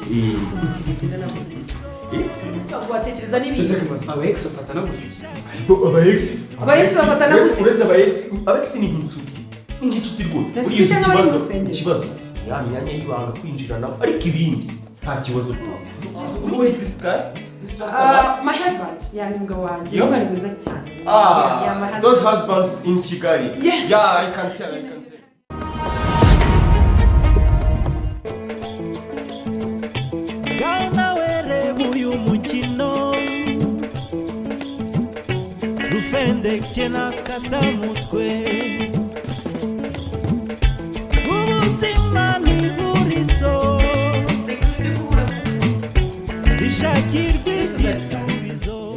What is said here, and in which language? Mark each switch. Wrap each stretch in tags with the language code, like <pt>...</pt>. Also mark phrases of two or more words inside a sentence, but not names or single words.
<rw>watekereza n'ibindi aba ex bafatana gutyo aba ex bafatana gutyo uretse aba ex ni nk'inshuti rwose uri ikibazo ya myanya y'ibanga kwinjirana ariko ibindi nta kibazo rwose.</rw> <en>Who is this guy? My husband.</en> <rw>Yani mugabo wanjye.</rw> <en>Yo?</en> <rw>Umwana mwiza cyane. Ah,</rw> <en>my husband. those husbands in Kigali. Yeah, I can tell.</en> <rw>Gauna were uyu mukino Rufendeke na kasamutwe ubuzima ni buriso bishakirwa ibisubizo</rw>